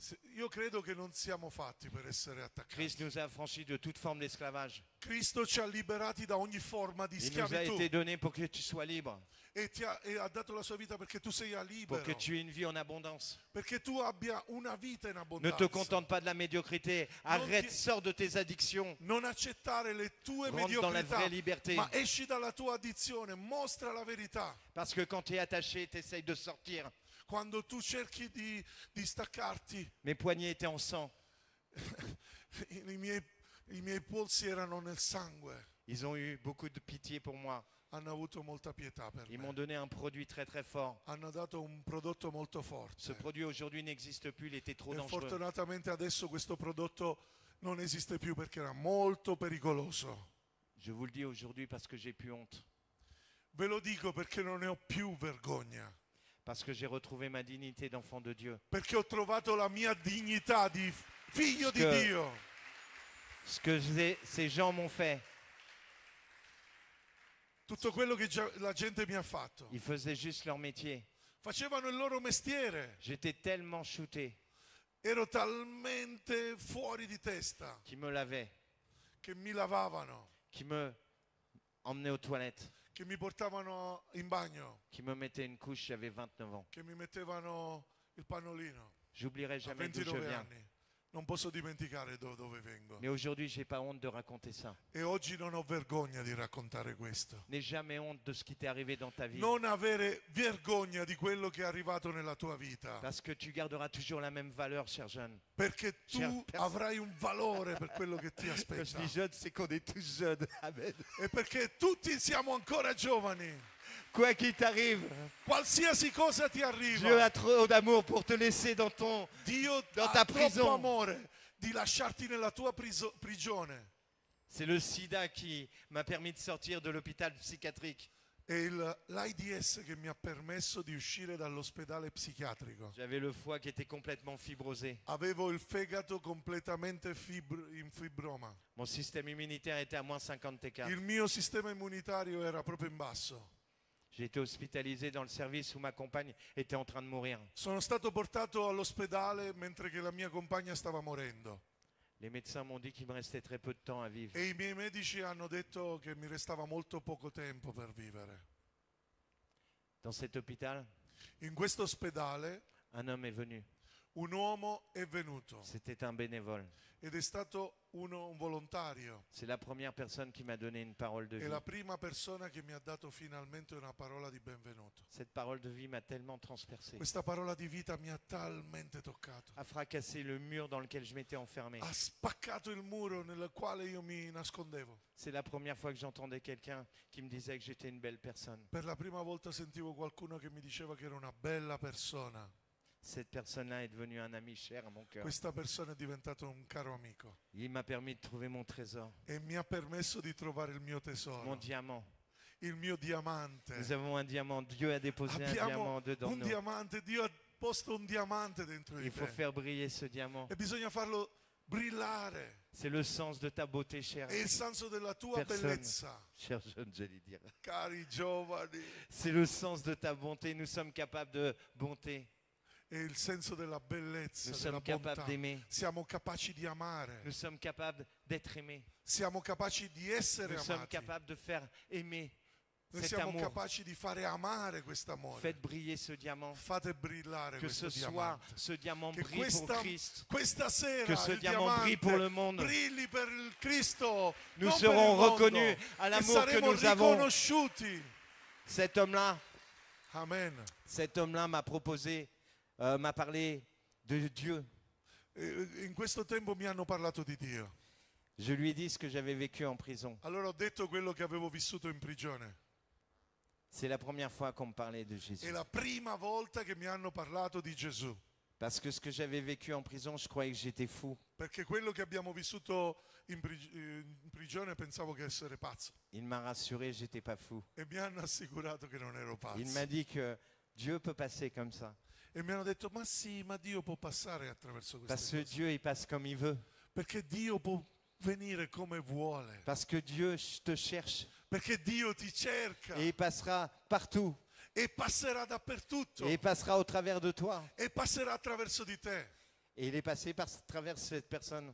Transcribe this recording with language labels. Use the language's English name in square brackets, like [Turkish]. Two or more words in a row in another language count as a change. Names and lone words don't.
[Italian] Io credo che non siamo fatti per essere attaccati. [French] Christ nous a affranchis de toute forme d'esclavage. [Italian] Cristo ci ha liberati da ogni forma di [French] Il nous a [Italian] schiavitù [French] été donné pour que tu sois libre, [Italian] e ha dato la sua vita perché tu sia [French] pour [Italian] libero, [French] que tu aies une vie en abondance. [Italian] perché tu abbia una vita in [French] Ne [Italian] abbondanza. [French] te contente pas de la médiocrité. Arrête, sors de tes addictions. [Italian] Non accettare le tue [French] Rentre dans la [Italian] mediocrità, [French] vraie liberté. [Italian] ma esci dalla tua addizione, mostra la verità. [French] Parce que quand tu es attaché, tu essayes de sortir. [Italian] Quando tu cerchi di staccarti, [French] Mes poignets étaient en sang. [Italian] i miei polsi erano nel sangue, [French] Ils ont eu beaucoup de pitié pour moi. [Italian] hanno avuto molta pietà per [French] Ils [Italian] me. [French] m'ont donné un produit très très fort. [Italian] Hanno dato un prodotto molto [French] Ce [Italian] forte [French] produit aujourd'hui n'existe plus, il était trop [Italian] e [French] dangereux. [Italian] fortunatamente adesso questo prodotto non esiste più perché era molto pericoloso. [French] Je vous le dis aujourd'hui parce que j'ai plus honte. [Italian] Ve lo dico perché non ne ho più vergogna, [French] Parce que j'ai retrouvé ma dignité d'enfant de Dieu. [Italian] perché ho trovato la mia dignità di figlio di Che- Dio. [French] Ce que ces gens m'ont fait, [Italian] Tutto quello che la gente mi ha fatto. [French] ils faisaient juste leur métier. [Italian] Facevano il loro mestiere. [French] J'étais tellement shooté [Italian] Ero talmente fuori di testa [French] qu'ils me lavaient, [Italian] che mi lavavano, [French] qu'ils me emmenaient aux toilettes, [Italian] che mi portavano in bagno, [French] qu'ils me mettaient une couche, j'avais 29 ans. [Italian] che mi mettevano il pannolino [French] J'oublierai [Italian] a [French] jamais d'où je [Italian] 29 [French] viens. [Italian] anni. Non posso dimenticare dove vengo. [French] Mais aujourd'hui, j'ai pas honte de raconter ça. [Italian] E oggi non ho vergogna di raccontare questo. [French] N'aie jamais honte de ce qui t'est arrivé dans ta vie. [Italian] Non avere vergogna di quello che è arrivato nella tua vita, [French] Parce que tu garderas toujours la même valeur, cher jeune. [Italian] perché [French] Cher [Italian] tu [French] personne. [Italian] avrai un valore per quello che ti [French] Quand je [Italian] aspetta. [French] dis jeune, c'est qu'on est tous jeunes. Amen. [Italian] E perché tutti siamo ancora giovani. [French] Quoi qu'il t'arrive, [Italian] Qualsiasi cosa ti [French] Dieu [Italian] arriva, [French] a trop d'amour pour te laisser dans ton... [Italian] Dio [French] dans [Italian] ha [French] ta [Italian] troppo [French] prison. [Italian] amore di lasciarti nella tua prigione. [French] C'est le sida qui m'a permis de sortir de l'hôpital psychiatrique. [Italian] È l'AIDS che mi ha permesso di uscire dall'ospedale psichiatrico. [French] J'avais le foie qui était complètement fibrosé. [Italian] Avevo il fegato completamente in fibroma. [French] Mon système immunitaire était à moins 50 TK. [Italian] Il mio sistema immunitario era proprio in basso. [French] J'ai été hospitalisé dans le service où ma compagne était en train de mourir. [Italian] Sono stato portato all'ospedale mentre che la mia compagna stava morendo. [French] Les médecins m'ont dit qu'il me restait très peu de temps à vivre. [Italian] E i miei medici hanno detto che mi restava molto poco tempo per vivere. [French] Dans cet hôpital, [Italian] In questo ospedale [French] un homme est venu. [Italian] un uomo è venuto [French] C'était un bénévole. [Italian] ed è stato un volontario. [French] C'est la première personne qui m'a donné une parole de [Italian] È [French] vie. [Italian] la prima persona che mi ha dato finalmente una parola di benvenuto. [French] Cette parole de vie m'a tellement transpercé, [Italian] Questa parola di vita mi ha talmente toccato. [French] a fracassé le mur dans lequel je m'étais enfermé. [Italian] Ha spaccato il muro nel quale io mi nascondevo. [French] C'est la première fois que j'entendais quelqu'un qui me disait que j'étais une belle personne. [Italian] Per la prima volta sentivo qualcuno che mi diceva che ero una bella persona. [French] Cette personne-là est devenue un ami cher à mon cœur. [Italian] Questa persona è diventato un caro amico [French] Il m'a permis de trouver mon trésor, [Italian] e mi ha permesso di trovare il mio [French] mon [Italian] tesoro, [French] diamant. [Italian] il mio diamante. [French] Nous avons un diamant. Dieu a déposé un [Italian] Abbiamo [French] diamant dedans [Italian] un [French] nous. [Italian] diamante, Dio ha posto un diamante dentro di [French] Il faut te faire briller ce diamant. [Italian] e bisogna farlo brillare. [French] C'est le sens de ta beauté, cher. [Italian] È il senso della tua [French] Personne. [Italian] bellezza, [French] Cher jeune, j'allais dire. [Italian] cari giovani. [French] C'est le sens de ta bonté. Nous sommes capables de bonté. [Italian] È il senso della bellezza, [French] Nous [Italian] della [French] sommes capables [Italian] bontà. [French] d'aimer. [Italian] Siamo capaci di amare, [French] Nous sommes capables d'être aimés. [Italian] siamo capaci di essere [French] Nous sommes [Italian] amati. [French] capables de faire aimer [Italian] Noi [French] cet [Italian] siamo [French] amour. [Italian] capaci di fare amare quest'amore. [French] Faites briller ce diamant. [Italian] Fate brillare [French] Que [Italian] questo [French] ce soir, [Italian] diamante. [French] ce diamant [Italian] Che [French] brille pour Christ. [Italian] questa sera [French] Que ce [Italian] il [French] diamant [Italian] diamante [French] brille pour le monde. [Italian] brilli per il Cristo. [French] Nous [Italian] non [French] serons [Italian] per il mondo, [French] reconnus à [Italian] e [French] l'amour que [Italian] saremo [French] nous avons. [Italian] riconosciuti. [French] Cet homme-là, [Italian] Amen. [French] m'a proposé, m'a parlé de Dieu. [Italian] In questo tempo mi hanno parlato di Dio. [French] Je lui ai dit ce que j'avais vécu en prison. [Italian] Allora ho detto quello che avevo vissuto in prigione. [French] C'est la première fois qu'on me parlait de Jésus. [Italian] È la prima volta che mi hanno parlato di Gesù. [French] Parce que ce que j'avais vécu en prison, je croyais que j'étais fou. [Italian] Perché quello che abbiamo vissuto in prigione pensavo che essere pazzo. [French] Il m'a rassuré, j'étais pas fou. [Italian] E mi hanno assicurato che non ero [French] Il [Italian] pazzo. [French] m'a dit que Dieu peut passer comme ça. [Italian] E mi hanno detto, ma sì, ma Dio può passare attraverso [French] Parce [Italian] queste [French] que [Italian] cose. [French] Dieu, il passe comme il veut. [Italian] Perché Dio può venire come vuole. [French] Parce que Dieu te cherche. [Italian] Perché Dio ti cerca [French] Et il passera partout. [Italian] e passerà dappertutto [French] Et il passera au travers de toi. [Italian] e passerà attraverso di te. [French] Et il est passé par travers cette personne.